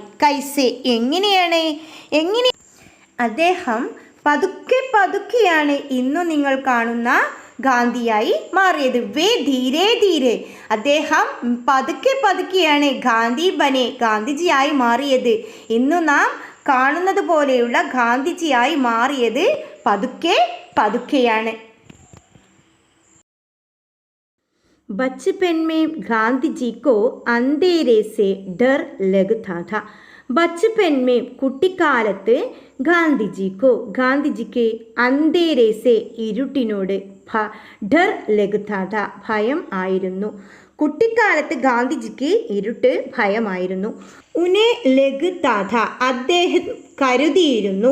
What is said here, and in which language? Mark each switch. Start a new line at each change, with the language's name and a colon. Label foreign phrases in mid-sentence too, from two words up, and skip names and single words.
Malayalam: കൈസെ എങ്ങനെയാണ്, എങ്ങനെ, അദ്ദേഹം പതുക്കെ പതുക്കെയാണ് ഇന്നു നിങ്ങൾ കാണുന്ന ഗാന്ധിയായി മാറിയത്.
Hindi: वे धीरे धीरे,
Malayalam: അദ്ദേഹം പതുക്കെ പതുക്കെയാണ് ഗാന്ധി ബനെ ഗാന്ധിജിയായി മാറിയത്. ഇന്നു നാം കാണുന്നത് പോലെയുള്ള ഗാന്ധിജിയായി മാറിയത് പതുക്കെ പതുക്കെയാണ്.
Hindi: बचपन में गांधी जी को अंधेरे से डर लगता था. बचपन में
Malayalam: കുട്ടിക്കാലത്ത് ഗാന്ധിജിക്കോ, ഗാന്ധിജിക്ക്
Hindi: अंधेरे से
Malayalam: ഇരുട്ടിനോട്,
Hindi: डर लगता था
Malayalam: ഭയം ആയിരുന്നു. കുട്ടിക്കാലത്ത് ഗാന്ധിജിക്ക് ഇരുട്ട് ഭയമായിരുന്നു.
Hindi: उन्हें लगता था
Malayalam: അദ്ദേഹം കരുതിയിരുന്നു.